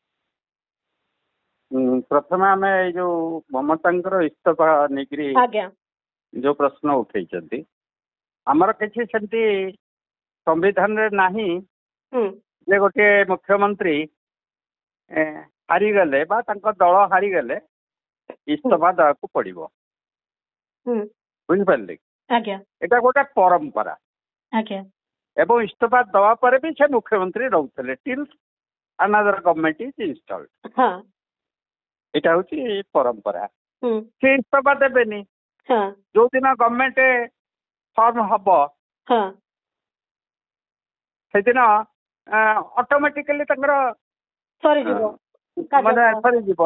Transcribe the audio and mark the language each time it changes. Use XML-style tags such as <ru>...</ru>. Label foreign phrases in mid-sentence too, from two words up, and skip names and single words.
<or>ପ୍ରଥମେ ଆମେ ଏଇ ଯୋଉ ମମତାଙ୍କର ଇସ୍ତଫା ନେଇକରି ଯୋଉ ପ୍ରଶ୍ନ ଉଠେଇଛନ୍ତି, ଆମର କିଛି ସେମିତି ସମ୍ବିଧାନରେ ନାହିଁ ଯେ ଗୋଟିଏ ମୁଖ୍ୟମନ୍ତ୍ରୀ ହାରିଗଲେ ବା ତାଙ୍କ ଦଳ ହାରିଗଲେ ଇସ୍ତଫା ଦେବାକୁ ପଡିବ। ବୁଝିପାରିଲେ? ଏଟା ଗୋଟେ ପରମ୍ପରା ଏବଂ ଇସ୍ତଫା ଦେବା ପରେ ବି ସେ ମୁଖ୍ୟମନ୍ତ୍ରୀ ରହୁଥିଲେ</or> <en>till another government is installed.</en> <or>ଏଇଟା ହଉଛି ପରମ୍ପରା। ସେ ଇସ୍ତଫା ଦେବେନି। ଯୋଉଦିନ</or> <en>government form</en> <or>ହବ ସେଦିନ ଅଟୋମେଟିକାଲି ତାଙ୍କର ମାନେ ସରିଯିବ।</or>